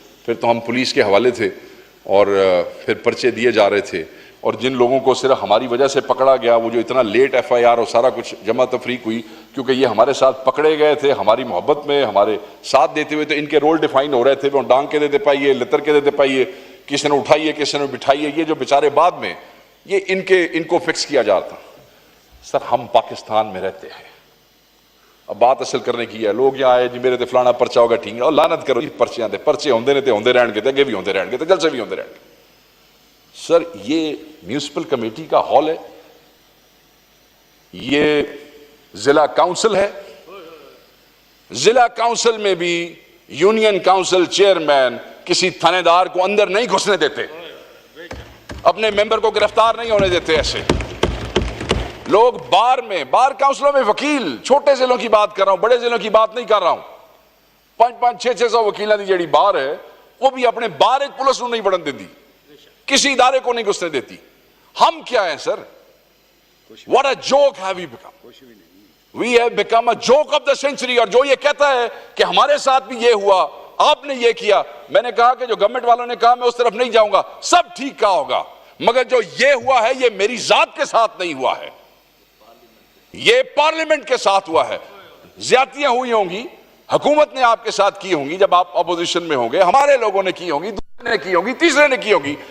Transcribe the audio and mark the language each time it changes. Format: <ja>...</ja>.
<ur>پھر تو ہم پولیس کے حوالے تھے اور پھر پرچے دیے جا رہے تھے، اور جن لوگوں کو صرف ہماری وجہ سے پکڑا گیا، وہ جو اتنا لیٹ ایف آئی آر اور سارا کچھ جمع تفریق ہوئی، کیونکہ یہ ہمارے ساتھ پکڑے گئے تھے ہماری محبت میں، ہمارے ساتھ دیتے ہوئے، تو ان کے رول ڈیفائن ہو رہے تھے.</ur> <pa>وہ ڈانگ کے دیتے پائیے، لتر کے دیتے پائیے، کسی نے اٹھائیے کسی نے بٹھائیے.</pa> <ur>یہ جو بیچارے بعد میں یہ ان کو فکس کیا جاتا. سر ہم پاکستان میں رہتے ہیں. اب بات اصل کرنے کی ہے.</ur> <pa>لوگ یہاں آئے جی میرے تے فلانا پرچہ ہوگا، ٹھیک ہے، اور لعنت کرو جی پرچیاں دے، پرچے ہوندے نے تے ہوندے رہن گے، تے اگے بھی ہوندے رہن گے، تے جلسے بھی ہوندے رہن گے.</pa> <ur>سر یہ میونسپل کمیٹی کا ہال ہے، یہ ضلع کاؤنسل ہے. ضلع کاؤنسل میں بھی یونین کاؤنسل چیئرمین کسی تھانے دار کو اندر نہیں گھسنے دیتے، اپنے ممبر کو گرفتار نہیں ہونے دیتے. ایسے لوگ بار کاؤنسلوں میں وکیل، چھوٹے ضلعوں کی بات کر رہا ہوں، بڑے ضلعوں کی بات نہیں کر رہا ہوں. 500-600 وکیلوں کی جیڑی بار ہے، وہ بھی اپنے بار ایک پولیس نہیں بڑھن دیتی، کسی ادارے کو نہیں گھسنے دیتی. ہم کیا ہیں سر؟</ur> <en>What a joke have we become? We have become a joke of the century.</en> <ur>اور جو یہ کہتا ہے کہ ہمارے ساتھ بھی یہ ہوا، آپ نے یہ کیا، میں نے کہا کہ جو گورنمنٹ والوں نے کہا میں اس طرف نہیں جاؤں گا، سب ٹھیک کہا ہوگا، مگر جو یہ ہوا ہے یہ میری ذات کے ساتھ نہیں ہوا ہے، یہ پارلیمنٹ کے ساتھ ہوا ہے. زیادتیاں ہوئی ہوں گی، حکومت نے آپ کے ساتھ کی ہوں گی جب آپ اپوزیشن میں ہوں گے، ہمارے لوگوں نے کی ہوں گی، دوسرے نے کی ہوں گی، تیسرے نے کی ہوں گی.</ur>